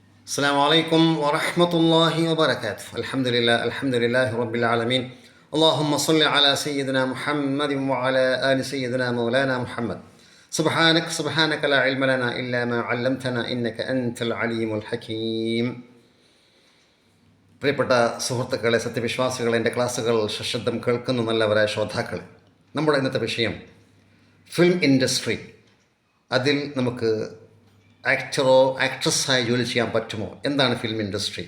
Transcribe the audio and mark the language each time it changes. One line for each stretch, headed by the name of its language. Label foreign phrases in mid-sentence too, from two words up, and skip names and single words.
Arabic: السلام عليكم ورحمة الله وبركاته. الحمد لله رب العالمين. اللهم صل على سيدنا محمد وعلى آل سيدنا مولانا محمد. سبحانك لا علم لنا إلا ما علمتنا إنك أنت العليم الحكيم.
Malayalam: പ്രിയപ്പെട്ട സുഹൃത്തുക്കളെ, സത്യവിശ്വാസികളെ, എൻ്റെ ക്ലാസ്സുകൾ സശബ്ദം കേൾക്കുന്ന നല്ലവരായ ശ്രോതാക്കളെ, നമ്മുടെ ഇന്നത്തെ വിഷയം
English: film industry.
Malayalam: അതിൽ നമുക്ക് ആക്ടറോ ആക്ട്രസ്സായി ജോലി ചെയ്യാൻ പറ്റുമോ? എന്താണ്
English: film industry?